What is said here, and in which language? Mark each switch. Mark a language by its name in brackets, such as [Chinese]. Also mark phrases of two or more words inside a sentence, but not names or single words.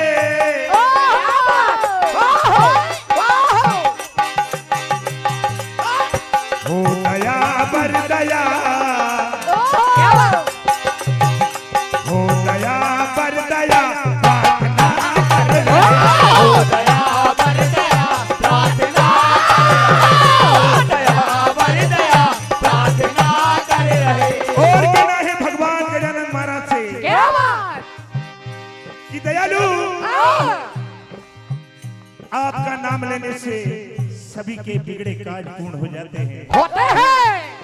[Hindi] हो दया बर दया, हो दया बर दया प्रार्थना कर रहे, हो दया बर दया प्रार्थना, हो दया बर दया प्रार्थना कर रहे। और कहना है भगवान गजानन महाराज से क्या बात? कि दयालु आपका नाम लेने से सभी के बिगड़े काज पूर्ण हो जाते हैं। होते हैं।